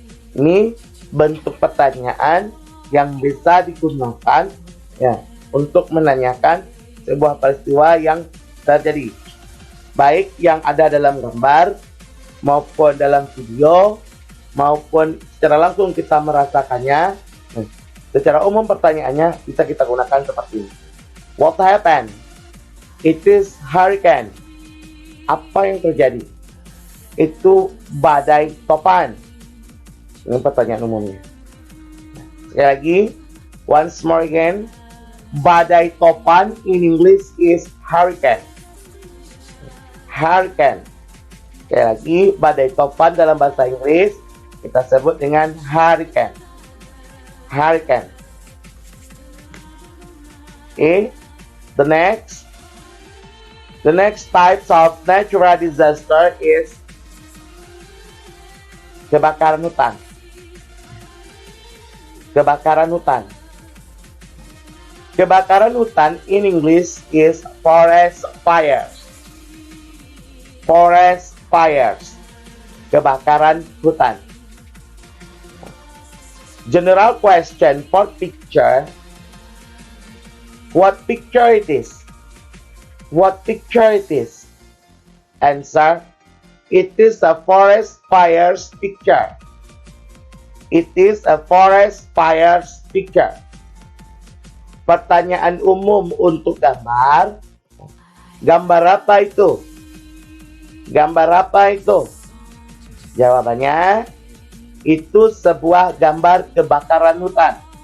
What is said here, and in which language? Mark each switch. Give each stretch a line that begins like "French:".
Indonesian: Ini bentuk pertanyaan yang bisa digunakan, ya, untuk menanyakan sebuah peristiwa yang terjadi, baik yang ada dalam gambar maupun dalam video maupun secara langsung kita merasakannya. Secara umum pertanyaannya bisa kita gunakan seperti ini.
English: What happened? It is hurricane.
Indonesian: Apa yang terjadi? Itu badai topan. Ini pertanyaan umumnya. Sekali lagi,
English: once more again,
Indonesian: badai topan
English: in English is hurricane. Hurricane.
Indonesian: Sekali lagi, badai topan dalam bahasa Inggris kita sebut dengan hurricane.
English: Hurricane. Okay. The next types of natural disaster is kebakaran hutan. Kebakaran hutan. Kebakaran hutan in English is forest fires. Forest fires. Kebakaran hutan. General question for picture. What picture it is? What picture it is? Answer. It is a forest fires picture. It is a forest fires picture.
Indonesian: Pertanyaan umum untuk gambar. Gambar apa itu? Gambar apa itu? Jawabannya, itu sebuah gambar kebakaran hutan.